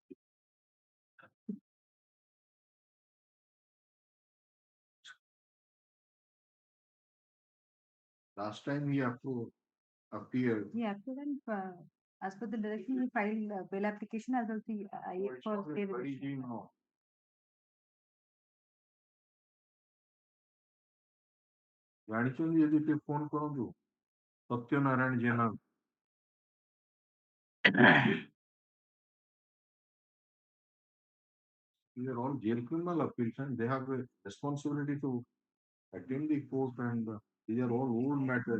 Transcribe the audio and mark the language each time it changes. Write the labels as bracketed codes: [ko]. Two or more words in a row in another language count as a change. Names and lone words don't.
[en] Last time he appeared. Yeah, so then as per the direction, we file bail application as well as the IA for stay What is he now? [or] ଜାଣିଛନ୍ତି ଯଦି ଟିକେ ଫୋନ କରନ୍ତୁ ସତ୍ୟନାରାୟଣ ଜେନା. [en] These are all jail criminal appeals and they have a responsibility to attend the court, and these are all old matters.